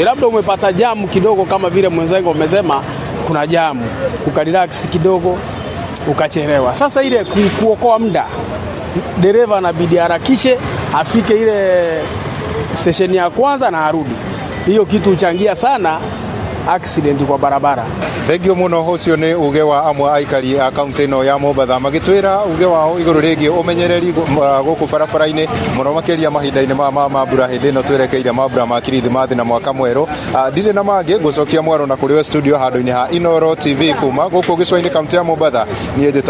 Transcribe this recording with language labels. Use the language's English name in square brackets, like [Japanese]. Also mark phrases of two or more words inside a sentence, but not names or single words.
[Swahili] Labda umepata jamu kidogo kama vile mwenzangu amesema kuna jamu, ukarelax kidogo ukachelewa. Sasa ile kuokoa muda, dereva anabidi harakishe afike ile station ya kwanza na arudi. Hiyo kitu huchangia sana accident kwa barabara. [Kikuyu] Thengio muno hocio ni uge wa amwe aikari a kaunti ino ya Mombatha magitwira uge wao iguru rigi umenyereri guku barabara-ini muno makiria mahinda-ini ma mambura hindi ino twerekeire mambura ma Kirithimathi na mwaka mweru. Ndire na mangi gucokia mwaro na kuri we studio handu-ini ha Inoro TV kuma guku Gicua-ini kaunti ya Mombatha.